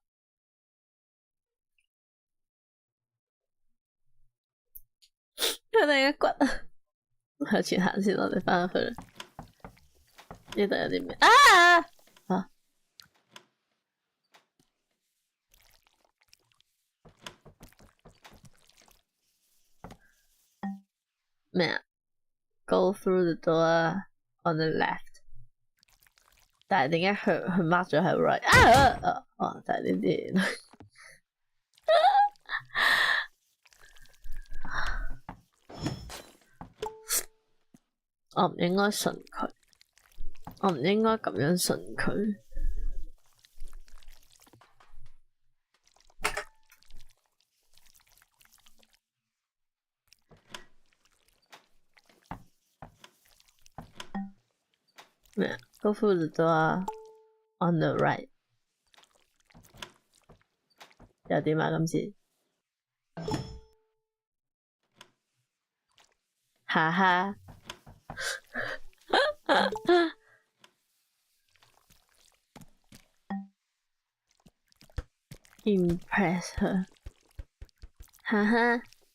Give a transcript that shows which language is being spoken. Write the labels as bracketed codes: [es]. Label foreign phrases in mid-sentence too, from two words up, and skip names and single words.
[yue] 佢哋嘅骨啊，向前行先，我哋翻去啦。呢度有啲咩？啊！咩啊 ？ [en] Go through the door on the left。 [yue] 但係點解佢 mark 咗係 right？哦，就係呢啲嘢。我唔應該信佢，我唔應該咁樣信佢。 [en] 咩 ？Go through the door on the right。 [yue] 又點啊？今次，哈哈。 [en] Impress her， [yue] 哈哈。